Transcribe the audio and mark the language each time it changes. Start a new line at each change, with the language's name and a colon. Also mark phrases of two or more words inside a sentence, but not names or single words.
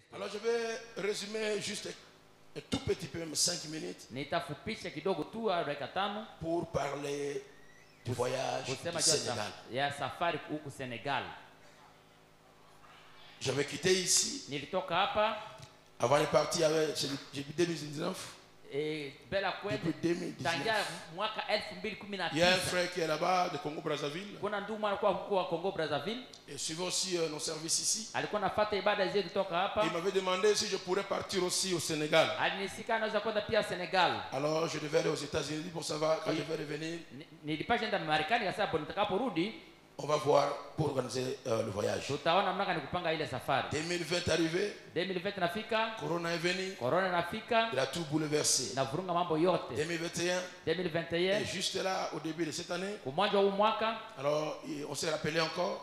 French: Alors je vais résumer juste un tout petit peu, même 5 minutes,
Swahili: Nitafupisha kidogo tu dakika 5
French: pour parler du voyage du Sénégal.
Swahili: ya safari huku Senegal.
French: J'avais quitté ici.
Swahili: Nilitoka hapa
French: Avant de partir, j'ai 2019.
Swahili: Bela kwetu tangia mwaka
French: Il y a un frère qui est là-bas de Congo-Brazzaville.
Swahili: Kuna ndugu alikuwa huko wa Congo Brazzaville.
French: Et suivant aussi nos services ici.
Swahili: Alikuwa nafuata ibada zetu kutoka hapa.
French: Il m'avait demandé si je pourrais partir aussi au Sénégal.
Swahili: Alinisika naweza kwenda pia Senegal.
French: Alors je devais aller aux États-Unis pour savoir quand je vais revenir.
Swahili: Nilipasha enda Marekani kwa sababu nitakaporudi
French: on va voir pour organiser le voyage. 2020 est arrivé.
Swahili: 2020 nafika.
French: Corona est venu.
Swahili: Corona nafika.
French: Il a tout bouleversé. 2021. Et juste là, au début de cette année, alors on s'est rappelé encore.